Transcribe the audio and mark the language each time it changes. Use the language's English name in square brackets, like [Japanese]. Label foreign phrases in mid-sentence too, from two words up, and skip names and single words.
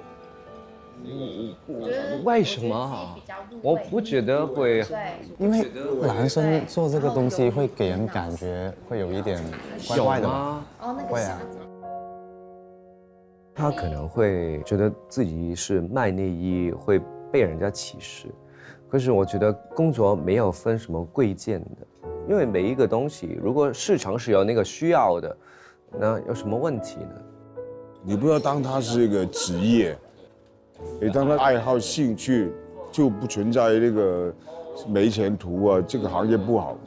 [Chinese] 為什麼？我不覺得會，因為男生做這個東西會給人感覺會有一點怪怪的嘛。會啊。他可能會覺得自己是賣內衣，會被人家歧视。可是我觉得工作没有分什么贵贱的，因为每一个东西，如果市场是有那个需要的，那有什么问题呢？你不要当它是一个职业，你当它爱好兴趣，就不存在那个没前途啊，这个行业不好。